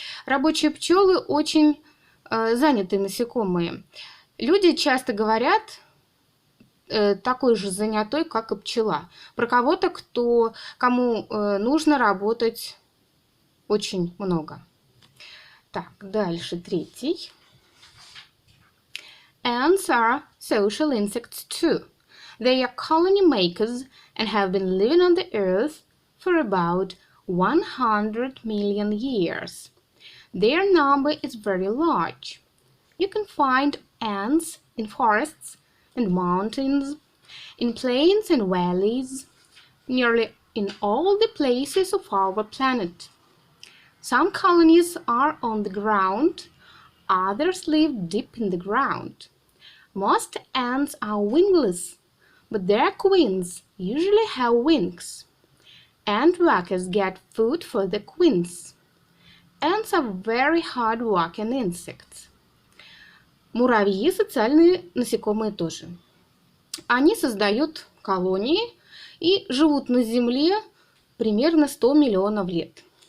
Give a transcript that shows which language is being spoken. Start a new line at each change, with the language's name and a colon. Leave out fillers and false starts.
Russian: Рабочие пчелы очень занятые насекомые. Люди часто говорят такой же занятой, как и пчела. Про кого-то, кому нужно работать очень много. Так, дальше третий.
English: Ants are social insects too. They are colony makers and have been living on the earth for about 100 million years. Their number is very large. You can find ants in forests and mountains, in plains and valleys, nearly in all the places of our planet. Some colonies are on the ground, others live deep in the ground. Most ants are wingless, but their queens usually have wings. Ant workers get food for the queens. Ants are very hard-working insects.
Russian: Муравьи – социальные насекомые тоже. Они создают колонии и живут на Земле примерно 100 миллионов лет.